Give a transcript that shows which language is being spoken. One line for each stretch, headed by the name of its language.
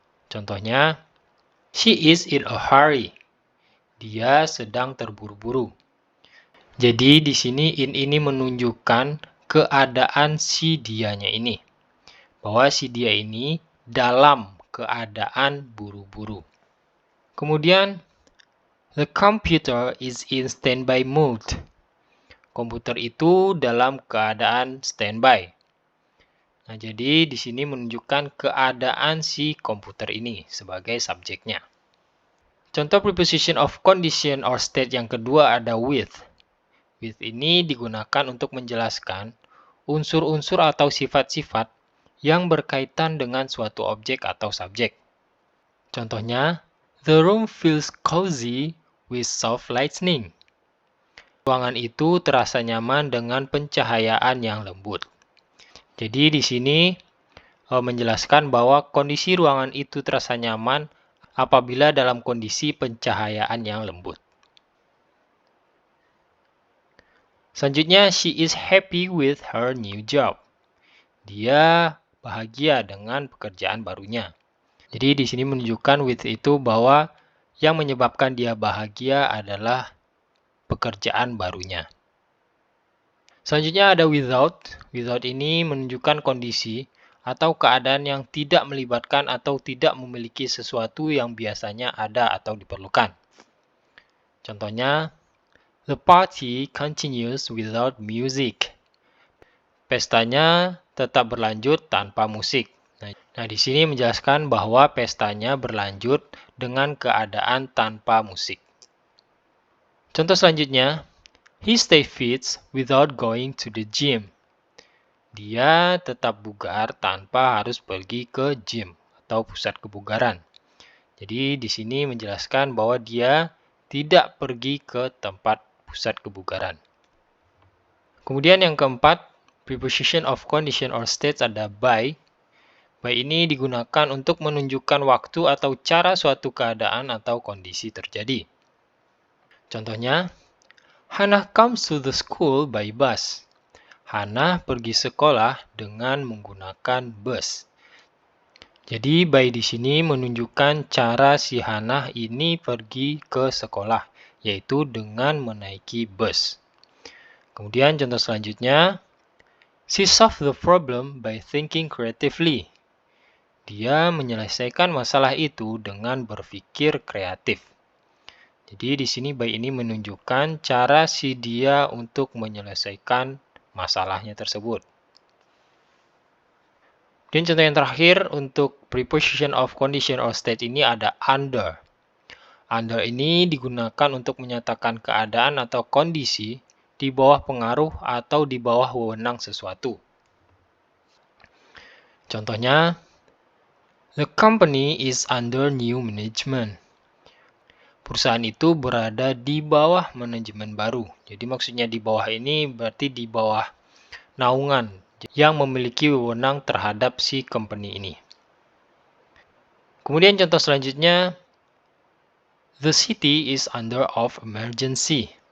Indonesian: Contohnya,
English: she is in a hurry.
Indonesian: Dia sedang terburu-buru. Jadi di sini in ini menunjukkan keadaan si dianya ini. Bahwa si dia ini dalam keadaan buru-buru. Kemudian,
English: the computer is in standby mode.
Indonesian: Komputer itu dalam keadaan standby. Nah, jadi di sini menunjukkan keadaan si komputer ini sebagai subjeknya. Contoh
English: preposition of condition or state
Indonesian: yang kedua ada with. With ini digunakan untuk menjelaskan unsur-unsur atau sifat-sifat yang berkaitan dengan suatu objek atau subjek. Contohnya,
English: the room feels cozy with soft lighting.
Indonesian: Ruangan itu terasa nyaman dengan pencahayaan yang lembut. Jadi di sini menjelaskan bahwa kondisi ruangan itu terasa nyaman apabila dalam kondisi pencahayaan yang lembut. Selanjutnya,
English: she is happy with her new job.
Indonesian: Dia bahagia dengan pekerjaan barunya. Jadi di sini menunjukkan with itu bahwa yang menyebabkan dia bahagia adalah pekerjaan barunya. Selanjutnya ada without. Without ini menunjukkan kondisi atau keadaan yang tidak melibatkan atau tidak memiliki sesuatu yang biasanya ada atau diperlukan. Contohnya,
English: the party continues without music.
Indonesian: Pestanya tetap berlanjut tanpa musik. Nah, di sini menjelaskan bahwa pestanya berlanjut dengan keadaan tanpa musik. Contoh selanjutnya,
English: he stay fit without going to the gym.
Indonesian: Dia tetap bugar tanpa harus pergi ke gym atau pusat kebugaran. Jadi di sini menjelaskan bahwa dia tidak pergi ke tempat pusat kebugaran. Kemudian yang keempat,
English: preposition of condition or states
Indonesian: ada by. By ini digunakan untuk menunjukkan waktu atau cara suatu keadaan atau kondisi terjadi. Contohnya,
English: Hannah comes to the school by bus.
Indonesian: Hannah pergi sekolah dengan menggunakan bus. Jadi by di sini menunjukkan cara si Hannah ini pergi ke sekolah, yaitu dengan menaiki bus. Kemudian contoh selanjutnya,
English: she solved the problem by thinking creatively.
Indonesian: Dia menyelesaikan masalah itu dengan berpikir kreatif. Jadi di sini by ini menunjukkan cara si dia untuk menyelesaikan masalahnya tersebut. Dan contoh yang terakhir untuk
English: preposition of condition or state
Indonesian: ini ada under. Under ini digunakan untuk menyatakan keadaan atau kondisi di bawah pengaruh atau di bawah wewenang sesuatu. Contohnya,
English: the company is under new management.
Indonesian: Perusahaan itu berada di bawah manajemen baru. Jadi maksudnya di bawah ini berarti di bawah naungan yang memiliki wewenang terhadap si company ini. Kemudian contoh selanjutnya,
English: the city is under of emergency.